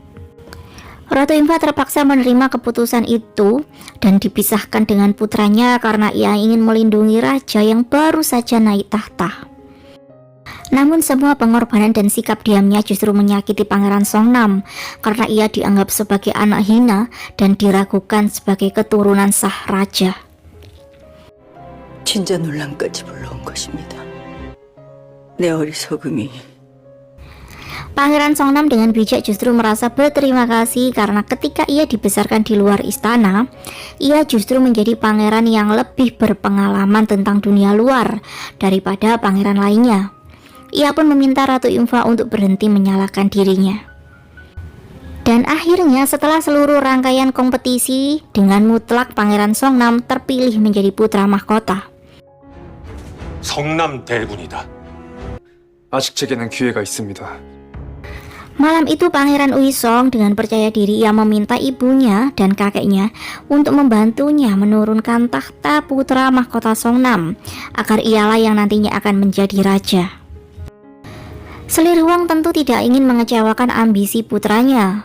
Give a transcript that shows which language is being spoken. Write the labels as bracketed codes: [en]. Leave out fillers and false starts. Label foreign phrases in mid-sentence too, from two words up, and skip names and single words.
[id] Ratu Yungfa terpaksa menerima keputusan itu dan dipisahkan dengan putranya karena ia ingin melindungi raja yang baru saja naik tahta. Namun semua pengorbanan dan sikap diamnya justru menyakiti Pangeran Songnam karena ia dianggap sebagai anak hina dan diragukan sebagai keturunan sah raja. [ko] 진짜 논란까지 불러온 것입니다. 내 어리석음이 [id] Pangeran Songnam dengan bijak justru merasa berterima kasih karena ketika ia dibesarkan di luar istana, ia justru menjadi pangeran yang lebih berpengalaman tentang dunia luar daripada pangeran lainnya. Ia pun meminta Ratu Imfa untuk berhenti menyalahkan dirinya. Dan akhirnya setelah seluruh rangkaian kompetisi, dengan mutlak Pangeran Songnam terpilih menjadi putra mahkota. [ko] 성남 대군이다. 아직 제게는 기회가 있습니다. [id] Malam itu Pangeran Uisong dengan percaya diri ia meminta ibunya dan kakeknya untuk membantunya menurunkan takhta putra mahkota Songnam agar ialah yang nantinya akan menjadi raja. Selir Huang tentu tidak ingin mengecewakan ambisi putranya.